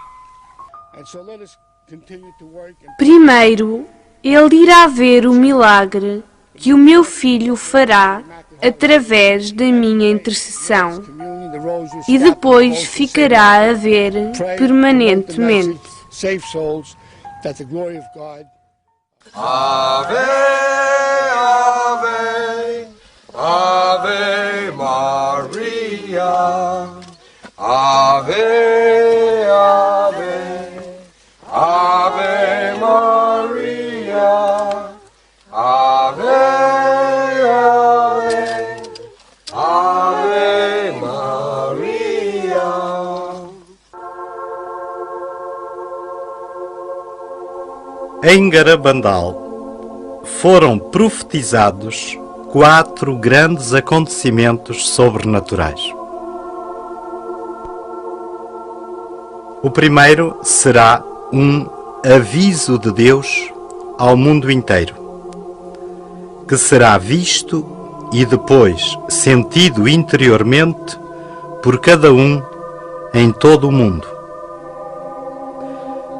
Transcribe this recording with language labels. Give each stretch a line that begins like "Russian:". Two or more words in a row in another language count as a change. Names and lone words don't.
Portuguese: Primeiro, ele irá ver o milagre que o meu filho fará através da minha intercessão e depois ficará a ver permanentemente.
Latin: Ave, Ave, Ave Maria, Ave, Ave, Ave Maria, Ave, Ave, Ave Maria.
Portuguese: Em Garabandal foram profetizados 4 grandes acontecimentos sobrenaturais. O primeiro será um aviso de Deus ao mundo inteiro, que será visto e depois sentido interiormente por cada um em todo o mundo.